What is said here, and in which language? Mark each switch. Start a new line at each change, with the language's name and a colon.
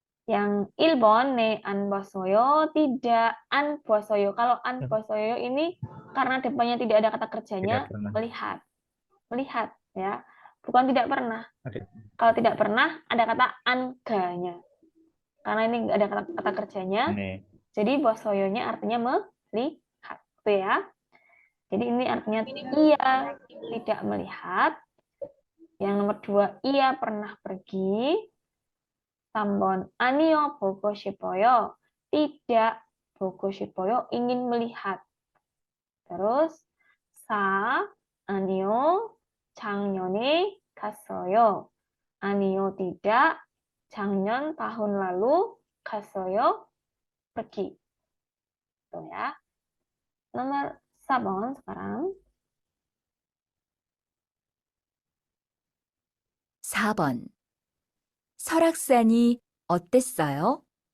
Korean: Yang 1번, 네, 안 봤어요. Tidak, 안 봤어요.
Indonesian: Kalau 안 봤어요 ini karena depannya tidak ada kata kerjanya, Tidak pernah. melihat. Melihat, ya. Bukan tidak pernah. Ada. Kalau tidak pernah, ada kata anga-nya. Karena ini nggak ada kata kerjanya,
Korean: 네,
Indonesian: jadi bosoyonya artinya melihat, gitu ya. Jadi ini artinya iya tidak melihat. Yang nomor 2, ia pernah pergi. 3번,
Korean: 아니요, 보고 싶어요.
Indonesian: Tidak,
Korean: 보고 싶어요,
Indonesian: ingin melihat.
Korean: Terus, 4, 아니요, 작년에 갔어요.
Indonesian: 아니요, tidak, 작년, tahun lalu, 갔어요, pergi. Tuh ya. Nomor 4번 sekarang.
Korean: 4번. 설악산이 어땠어요?